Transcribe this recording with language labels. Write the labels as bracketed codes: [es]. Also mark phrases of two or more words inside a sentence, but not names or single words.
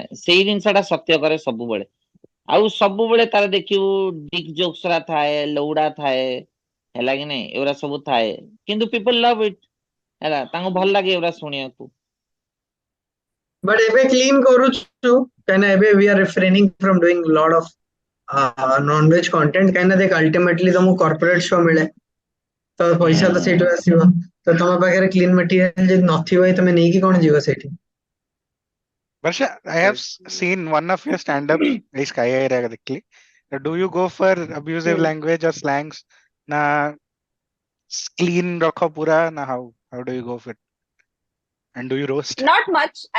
[or] ସେଇ ଜିନିଷଟା ସତ୍ୟ କରେ ସବୁବେଳେ। ଆଉ ସବୁବେଳେ ତାର ଦେଖିବୁ [en] dick jokes [or] ରା ଥାଏ, ଲଉଡା ଥାଏ ହେଲା କି ନାଇଁ, ଏଗୁରା ସବୁ ଥାଏ, କିନ୍ତୁ [en] people love it [or] ହେଲା, ତାଙ୍କୁ ଭଲ ଲାଗେ ଏଗୁରା ଶୁଣିବାକୁ। [en] But [or] ଏବେ clean କରୁଛୁ କାହିଁକିନା ଏବେ [en] we are refraining from doing lot of non-veg content, [or] କାହିଁକିନା ଦେଖ ultimately ତମକୁ [en] corporate show [or] ମିଳେ, ତ ପଇସା ତ ସେଇଠୁ ଆସିବ, ତ ତମ ପାଖରେ [en] clean material [or] ଯଦି ନଥିବ ତମେ ନେଇକି କଣ ଯିବ ସେଇଠି? [en] Barsha, I have seen one of your stand-ups, Sky Area directly. Do you go for abusive language or slangs? [hi] ना clean रखो पूरा, ना [en] how do you go for it? And do you roast? Not much.